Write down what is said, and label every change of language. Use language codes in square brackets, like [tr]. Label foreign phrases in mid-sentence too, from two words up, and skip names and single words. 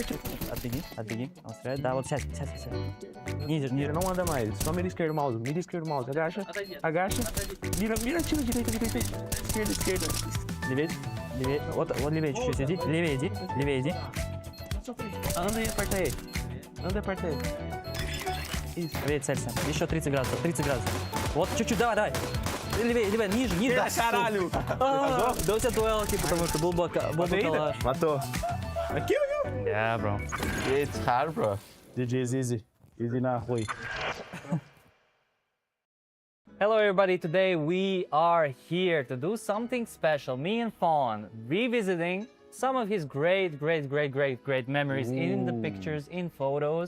[ru] Отбеги. Он стреляет. Да, вот сейчас. Ниже. [pt] Não anda mais. Só mira esquerdo, mouse. Agacha. Mira, tira direita. Esquerda. [ru] Левее. Вот левее чуть-чуть иди. Левее иди. [pt] Anda e aperta aí. Isso. [ru] Правее целься. Еще 30 градусов. Вот, чуть-чуть, давай. Левее, ниже. Да, caralho. Да у тебя дуэл, потому что был бы калаш. [pt] Matou. [en] Kill you. Yeah, bro. It's hard, bro. GG's easy. Easy na Rui. Hello everybody, today we are here to do something special. Me and Fawn revisiting some of his great memories in the pictures, in photos.